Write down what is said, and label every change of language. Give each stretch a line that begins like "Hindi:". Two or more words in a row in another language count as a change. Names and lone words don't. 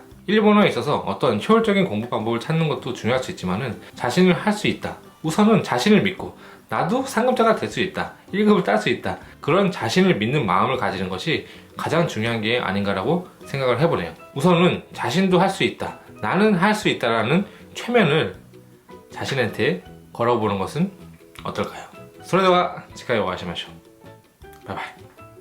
Korean: 일본어에 있어서 어떤 효율적인 공부 방법을 찾는 것도 중요할 수 있지만 자신을 할 수 있다, 우선은 자신을 믿고 나도 상급자가 될 수 있다, 1급을 딸 수 있다, 그런 자신을 믿는 마음을 가지는 것이 가장 중요한 게 아닌가라고 생각을 해보네요. 우선은 자신도 할 수 있다, 나는 할 수 있다라는 최면을 자신한테 걸어보는 것은 어떨까요?
Japanese: それでは次回お会いしましょう。バイバイ。